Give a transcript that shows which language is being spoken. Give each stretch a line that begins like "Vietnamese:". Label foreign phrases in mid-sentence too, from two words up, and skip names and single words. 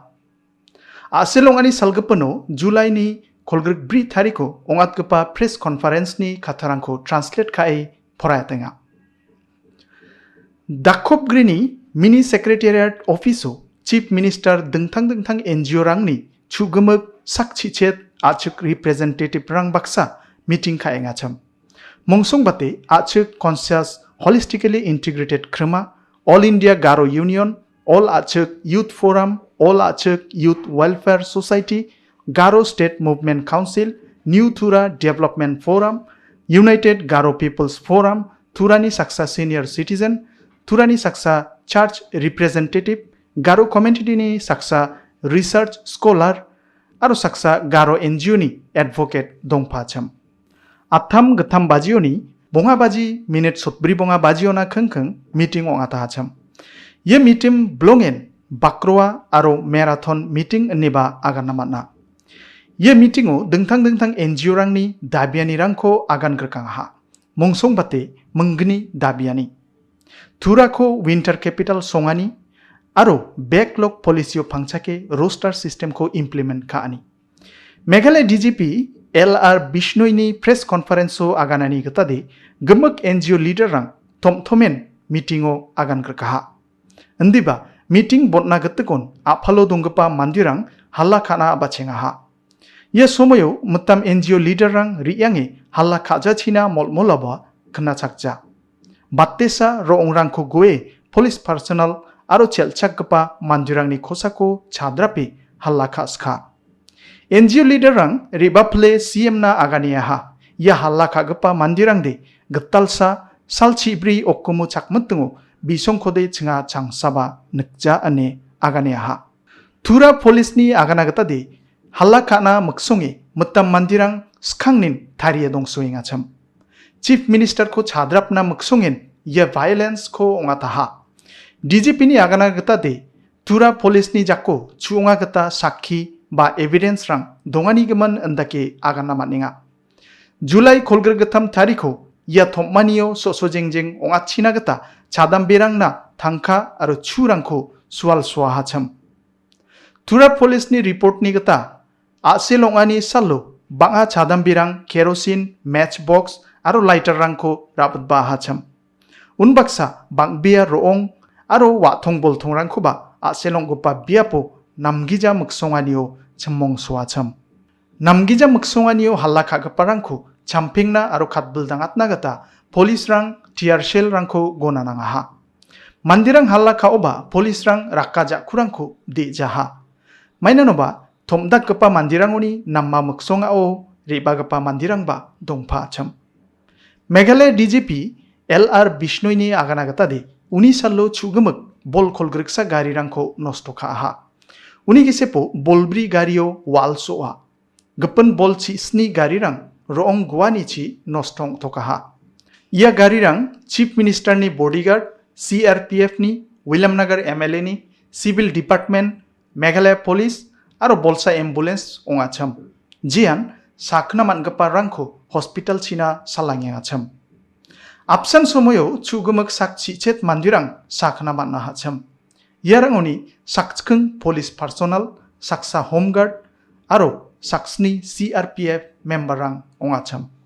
Garo: Aselongani salgapano July ni kolgrek bri tariko ongatgpa
English: press conference
Garo: ni khatarangko translate kai porayatenga. Dakopgrini
English: mini secretariat office
Garo: o
English: chief minister
Garo: dengtang NGO rangni chugumak sakchichet A.chik representative rang baksa meeting khaenga cham. Mongsong bate A.chik
English: conscious holistically integrated
Garo: krama All India Garo Union, All A.chik Youth Forum, All A.chik Youth Welfare Society, Garo State Movement Council, New Tura Development Forum, United Garo People's Forum, Turani Saksa Senior Citizen, Turani Saksa Church Representative, Garo Community ni Saksa
English: Research Scholar,
Garo: aro Saksa Garo NGO ni Advocate Dongpacham. Atham gatham bajio ni bonga baji minute sotbri bonga bajio na khengkheng meeting ongata hacham. Ye meeting blongen bakroa aro marathon meeting niba agan namatna. Ye meeting o dengtang NGO rangni dabiani rangko agan gerkang ha. Mongsong bate menggni dabiani. Turako
English: winter capital
Garo: songani aro
English: backlog policy
Garo: o pangchake
English: roster system
Garo: ko implement kaani. Meghalaya DGP LR Bishnoi ni
English: press conference
Garo: o aganani gatade gemek
English: NGO leader
Garo: rang thomen meeting o agan gerkaha. Andiba meeting botna gatekon aphalo donggapa mandirang halla ka.na bachenga ha. Ye somoyo mutam
English: NGO leader
Garo: rang riyange halla khaja china molmolaba khna chakja. Battesa roongrangko goe
English: police personnel
Garo: aro chelchakgpa mandirangni kosako chadrapi halla khaskha.
English: NGO leader
Garo: rang ribaple CM na agania ha. Ya halla khagpa mandirangde gtalsa salchibri okkumu chakmutungo bisongkhode chinga changsaba nikja ane agania ha. Tura police ni agana gatade halla ka.na muksonge mutam mandirang skangnin thariye dongsoinga cham.
English: Chief Minister
Garo: ko chadrapna muksongen ya violence ko ongataha. DGP ni agana gatade Tura police ni jakko chuonga gata sakhi ba evidence rang dongani geman andake agana maninga. July kolger gatam tariko ya thommanio sosojengjeng ongachina gata chadam berangna thangkha aro churangko sual swaha cham. Tura police ni report ni gata aselongani sallo banga chadam berang
English: kerosene matchbox
Garo: aro lighter rangko rabat baha cham. Unbaksa bangbia roong aro wathong bolthong rangko ba aselonggopa biapo namgija muksonganio chammong swacham. Namgija muksonganio halla khagparangko champingna aro khatbuldangatna gata police rang
English: tiar shell
Garo: rangko gonananga ha. Mandirang halla khaoba police rang rakkaja kurangko de jaha. Mainanoba thomdakgpa mandirangoni namma muksongao rebagpa mandirang ba dongpha cham. Meghalaya DGP LR Bishnoi ni agana gatade uni sallo chugumak bol kolgriksa gari rangko nosto kha. Uni gisepo bolbri gario wal soa. Gapan bol chi sni gari rang roong guani chi nostong tokaha. Ia gari rang
English: Chief Minister
Garo: ni bodyguard, CRPF ni, Williamnagar MLA ni,
English: Civil Department,
Garo: Meghalaya Police, aro bolsa ambulance ongacham. Jian sakna mangapa rangko hospital china salangi acham. Absan somoyo chugumak sakchi chet mandirang sakna manna hacham. Yarangoni sakchkung
English: police personnel,
Garo: saksa
English: home guard,
Garo: aro saksni CRPF member rang ongacham.